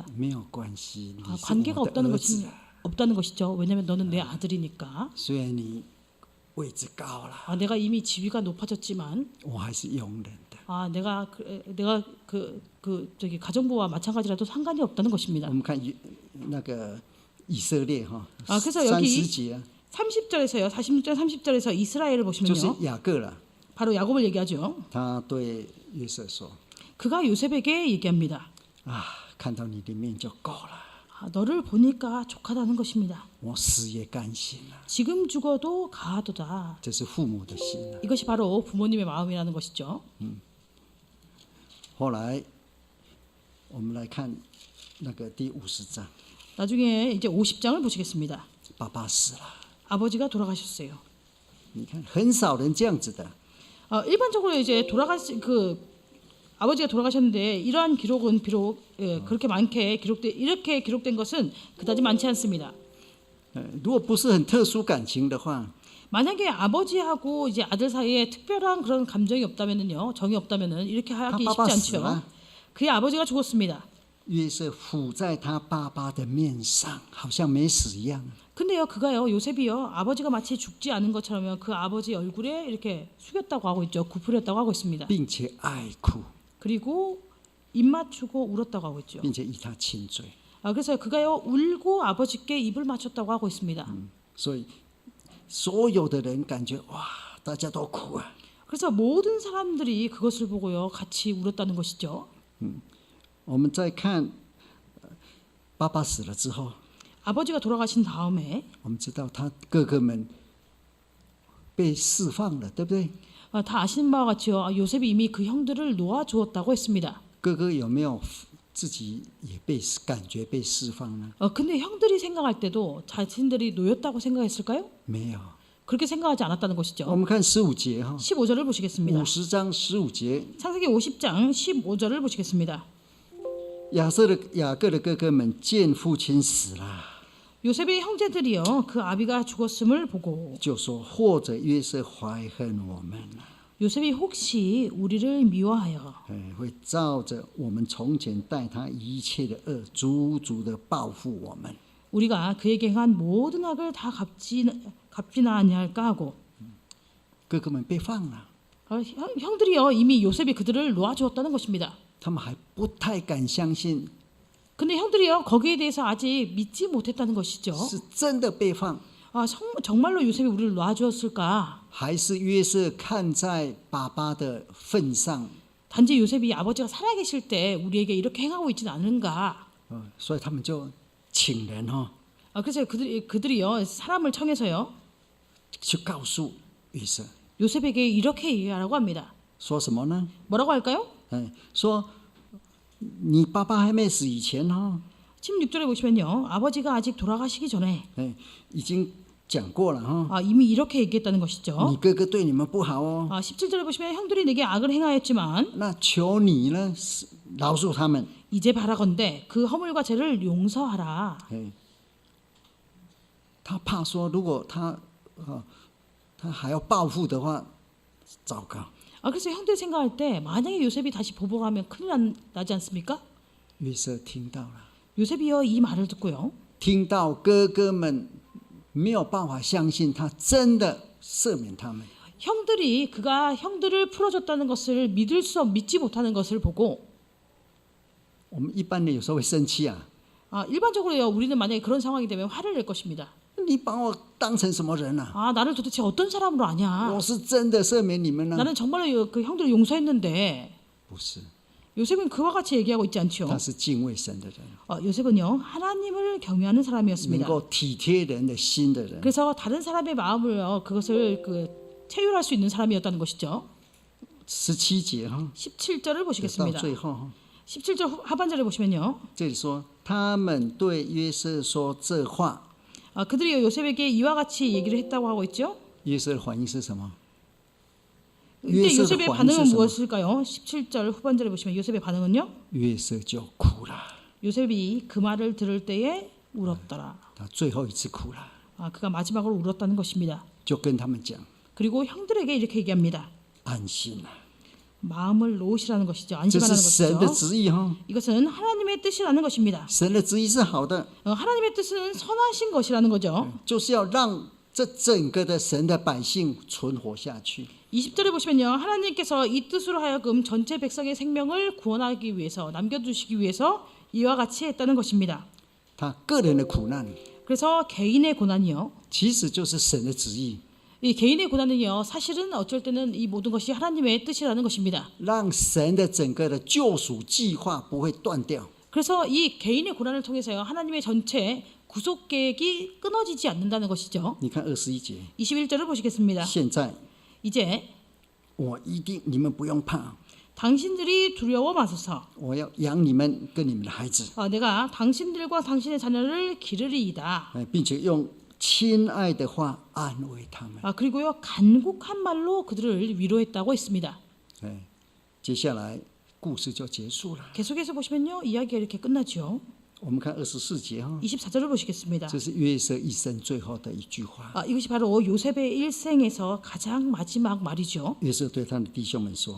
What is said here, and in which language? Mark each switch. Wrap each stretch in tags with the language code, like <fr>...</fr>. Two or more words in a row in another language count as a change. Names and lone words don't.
<zh>没有关系，你是</zh> <ko>관계가</ko> <zh>我的</zh> <ko>없다는</ko> <zh>儿子。</zh> <ko>없다는 것이죠. 왜냐하면 너는 내 아들이니까.</ko> <zh>虽然你位置高了，</zh> <ko>내가 이미 지위가 높아졌지만</ko> <zh>我还是佣人的。</zh> <ko>내가 저기 가정부와 마찬가지라도 상관이 없다는 것입니다.</ko> <zh>我们看那个以色列哈，</zh> <ko>그래서 여기</ko> <zh>30节啊，</zh> <ko>30절에서요. 40절 30절에서 이스라엘을</ko> <zh>就是</zh> <ko>보시면요.</ko> <zh>雅各了。</zh> <ko>바로 야곱을 얘기하죠.</ko> <zh>他对约瑟说</zh> <ko>그가 요셉에게 얘기합니다.</ko> <zh>啊，看到你的面就够了，</zh> <ko>너를 보니까 족하다는 것입니다.</ko> <zh>我死也甘心了。</zh> <ko>지금 죽어도 가하도다.</ko> <zh>这是父母的心啊。</zh> <ko>이것이 바로 부모님의 마음이라는 것이죠.</ko> <zh>后来我们来看那个第50章，</zh> <ko>나중에 이제 50장을 보시겠습니다.</ko> <zh>爸爸死了。</zh> <ko>아버지가 돌아가셨어요.</ko> <zh>你看，很少人这样子的。</zh> <ko>일반적으로 이제 아버지가 돌아가셨는데 이러한 기록은 비록 그렇게 이렇게 기록된 것은 그다지 많지 않습니다.</ko> <zh>如果不是很特殊感情的话，</zh> <ko>만약에 아버지하고 이제 아들 사이에 특별한 그런 감정이 없다면은요, 정이 없다면은 이렇게 하기 아, 쉽지 빠빠 않죠. 그의 아버지가 죽었습니다.</ko> <zh>约瑟伏在他爸爸的面上，好像没死一样。</zh> <ko>근데요, 그가요, 요셉이요, 아버지가 마치 죽지 않은 것처럼요, 그 아버지 얼굴에 이렇게 숙였다고 하고 있죠, 굽으렸다고 하고 있습니다.</ko> <zh>并且爱哭，</zh> <ko>그리고 입 맞추고 울었다고 하고 있죠.</ko> <zh>并且以他亲嘴。</zh> <ko>그래서 그가요, 울고 아버지께 입을 맞췄다고 하고 있습니다.</ko> <zh>所以所有的人感觉哇，大家都哭啊。</zh> <ko>그래서 모든 사람들이 그것을 보고요, 같이 울었다는 것이죠.</ko> <zh>我们再看爸爸死了之后，</zh> <ko>아버지가 돌아가신 다음에</ko> <zh>我们知道他哥哥们被释放了，对不对？</zh> <ko>다 아시는 바와 같이요, 요셉이 이미 그 형들을 놓아주었다고 했습니다.</ko> <zh>哥哥有没有自己也被感觉被释放呢？</zh> <ko>근데 형들이 생각할 때도 자신들이 놓였다고 생각했을까요?</ko> <zh>没有。</zh> <ko>그렇게 생각하지 않았다는</ko> <zh>我</zh> <ko>것이죠.</ko> <zh>们看15节哈，</zh> <ko>15절을 보시겠습니다. 50장 15节， 창세기 50장 15절을 보시겠습니다.</ko> <zh>雅各的哥哥们见父亲死了，</zh> <ko>요셉의 형제들이요, 그 아비가 죽었음을 보고</ko> <zh>就说或者约瑟怀恨我们，</zh> <ko>요셉이 혹시 우리를 미워하여</ko> <zh>会照着我们从前待他一切的恶，足足的报复我们。</zh> <ko>우리가 그에게 행한 모든 악을 다 갚지나 아니할까 하고</ko> <zh>哥哥们被放了，</zh> <ko>형들이요 이미 요셉이 그들을 놓아주었다는 것입니다.</ko> <zh>他们还不太敢相信</zh> <ko>근데 형들이요 거기에 대해서 아직 믿지 못했다는 것이죠.</ko> <zh>是真的被放，</zh> <ko>정말로 요셉이 우리를 놔주었을까?</ko> <zh>还是约瑟看在爸爸的份上，</zh> <ko>단지 요셉이 아버지가 살아계실 때 우리에게 이렇게 행하고 있지는 않은가?</ko> <zh>所以他们就请人</zh> <ko>그래서 그들이요 사람을 청해서요</ko> <zh>去告诉约瑟，</zh> <ko>요셉에게 이렇게 얘기하라고 합니다.</ko> <zh>说什么呢？</zh> <ko>뭐라고 할까요?</ko> <zh>说你爸爸还没死以前</zh> <ko>16절에 보시면요 아버지가 아직 돌아가시기 전에</ko> <zh>已经讲过了</zh> <ko>이미 이렇게 얘기했다는 것이죠.</ko> <zh>你哥哥对你们不好</zh> <ko>17절에 보시면 형들이 내게 악을 행하였지만</ko> <zh>那求你呢饶恕他们。</zh> <ko>이제 바라건대 그 허물과 죄를 용서하라.</ko> <zh>他怕说如果他还要报复的话，糟糕。</zh> <ko>그래서 형들이 생각할 때 만약에 요셉이 다시 보복하면 큰일 나지 않습니까?</ko> <zh>约瑟听到了，</zh> <ko>요셉이요 이 말을 듣고요</ko> <zh>听到哥哥们没有办法相信他真的赦免他们，</zh> <ko>형들이 그가 형들을 풀어줬다는 것을 믿지 못하는 것을 보고</ko> <zh>我们一般人有时候会生气啊，</zh> <ko>일반적으로요 우리는 만약에 그런 상황이 되면 화를 낼 것입니다.</ko> <zh>你把我当成什么人啊？</zh> <ko>나를 도대체 어떤 사람으로 아냐?</ko> <zh>我是真的赦免你们呢？</zh> <ko>나는 정말로 그 형들을 용서했는데</ko> <zh>不是，</zh> <ko>요셉은 그와 같이 얘기하고 있지</ko> <zh>他</zh> <ko>않죠.</ko> <zh>是敬畏神的人，</zh> <ko>요셉은요 하나님을 경외하는</ko> <zh>能</zh> <ko>사람이었습니다.</ko> <zh>够体贴人的心的人。</zh> <ko>그래서 다른 사람의 마음을 그것을 체휼할 수 있는 사람이었다는 것이죠.</ko> <zh>17节</zh> <ko>17절을</ko> <zh>到</zh> <ko>보시겠습니다.</ko> <zh>最后</zh> <ko>17절 하반절에 보시면요.</ko> <zh>这里说他们对约瑟说这话，</zh> <ko>그들이 요셉에게 이와 같이 얘기를 했다고 하고 있죠.</ko> <zh>约瑟的反应是什么？</zh> <ko>이때 요셉의 요셉의 반응은 반응은 무엇일까요? 무엇일까요? 17절 후반절에 보시면 요셉의 반응은요.</ko> <zh>约瑟就哭了，</zh> <ko>요셉이 그 말을 들을 때에 울었더라.</ko> <zh>他最后一次哭了，</zh> <ko>그가 마지막으로 울었다는 것입니다.</ko> <zh>就跟他们讲</zh> <ko>그리고 형들에게 이렇게 얘기합니다.</ko> <zh>安心了，</zh> <ko>마음을 놓으시라는 것이죠.</ko> <zh>这是</zh> <ko>안심하라는</ko> <zh>神的</zh> <ko>것이죠.</ko> <zh>旨意</zh> <ko>이것은 하나님의 뜻이라는 것입니다.</ko> <zh>神的旨意是好的，</zh> <ko>하나님의 뜻은 선하신 것이라는 거죠.</ko> <zh>就是要让这整个的神的百姓存活下去。</zh> <ko>20절에 보시면요. 하나님께서 이 뜻으로 하여금 전체 백성의 생명을 구원하기 위해서 남겨두시기 위해서 이와 같이 했다는 것입니다.</ko> <zh>他个人的苦难</zh> <ko>그래서 개인의 고난이요.</ko> <zh>其实就是神的旨意，</zh> <ko>이 개인의 고난은요. 사실은 어쩔 때는 이 모든 것이 하나님의 뜻이라는 것입니다.</ko> <zh>让神的整个的救赎计划不会断掉。</zh> <ko>그래서 이 개인의 고난을 통해서요. 하나님의 전체 구속 계획이 끊어지지 않는다는 것이죠.</ko> <zh>你看21节，</zh> <ko>21절을 보시겠습니다.</ko> <zh>现在</zh> <ko>이제</ko> <zh>我一定你们不用怕，</zh> <ko>당신들이 두려워 마소서.</ko> <zh>我要养你们跟你们的孩子，</zh> <ko>내가 당신들과 당신의 자녀를 기르리이다.</ko> <zh>并且用亲爱的话安慰他们。</zh> <ko>그리고요 간곡한 말로 그들을 위로했다고 했습니다.</ko> <zh>接下来故事就结束了。</zh> <ko>계속해서 보시면요 이야기가 이렇게 끝나죠.</ko> <zh>我们看24节</zh> <ko>24절을 보시겠습니다.</ko> <zh>这是约瑟一生最后的一句话。</zh> <ko>이것이 바로 요셉의 일생에서 가장 마지막 말이죠.</ko> <zh>约瑟对他的弟兄们说</zh>